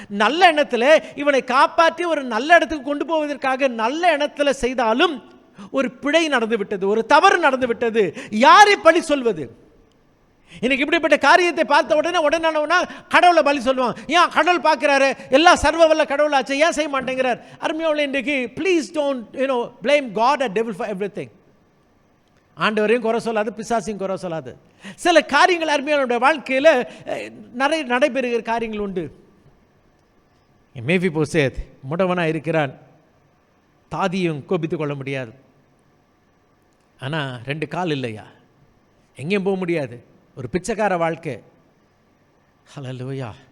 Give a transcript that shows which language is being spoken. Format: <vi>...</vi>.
<ta>நல்ல எண்ணத்தில் இவனை காப்பாற்றி ஒரு நல்ல இடத்துக்கு கொண்டு போவதற்காக நல்ல எண்ணத்தில் செய்தாலும் ஒரு பிழை நடந்து விட்டது, ஒரு தவறு நடந்து விட்டது. யாரை பழி சொல்வது? இன்னைக்கு இப்படிப்பட்ட காரியத்தை பார்த்த உடனே கடவுளை பலி சொல்லுவான். ஏன் கடவுள் பார்க்கிறாரு, எல்லாம் சர்வ வல்ல கடவுளாச்சு, ஏன் செய்ய மாட்டேங்கிறார்? அருமையோல இன்றைக்கு</ta> <en>Please don't blame God and devil for everything.</en> <ta>ஆண்டவரையும் குறை சொல்லாது, பிசாசையும் குறை சொல்லாது. சில காரியங்கள் அருமையோட வாழ்க்கையில் நடைபெறுகிற காரியங்கள் உண்டு. மேஃபிபோசேத் முடவனாக இருக்கிறான். தாதியும் கோபித்து கொள்ள முடியாது. ஆனால் 2 கால் இல்லையா, எங்கேயும் போக முடியாது. ஒரு பிச்சைக்கார வாழ்க்கை. ஹல்லேலூயா.</ta>